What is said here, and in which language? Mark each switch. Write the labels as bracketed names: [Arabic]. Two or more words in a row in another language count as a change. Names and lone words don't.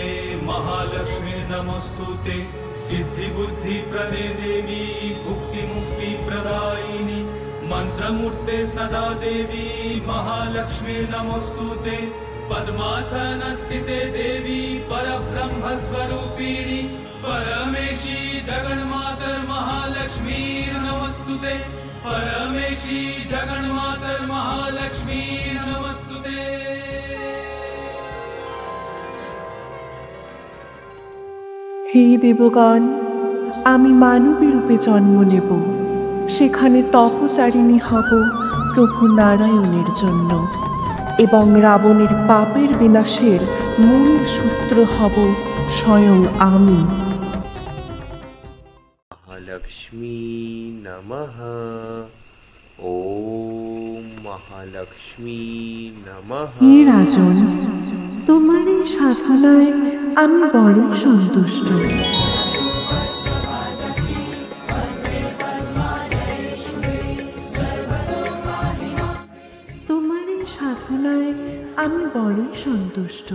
[Sanskrit] महालक्ष्मी नमोस्तुते सिद्धि बुद्धि प्रदे देवी भुक्ति मुक्ति प्रदायिनी मंत्रमूर्ते सदा देवी महालक्ष्मी नमोस्तुते पद्मासन स्थिते देवी परब्रह्म स्वरूपिणी परमेशी जगन्मातर महालक्ष्मी नमोस्तुते परमेशी जगन्मातर महालक्ष्मी नमोस्तुते। [Bangla] হে দেবগণ, আমি মানবী রূপে জন্ম নেব, সেখানে তপচারিণী হব প্রভু নারায়ণের জন্য, এবং রাবণের পাপের বিনাশের মূল সূত্র হব স্বয়ং আমি। [Sanskrit] महालक्ष्मी नमः। ओम महालक्ष्मी नमः। [Bangla] হে রাজন, তোমার এই সাধনায় আমি বড় সন্তুষ্ট। তোমার এই সাধনায় আমি বড়ই সন্তুষ্ট।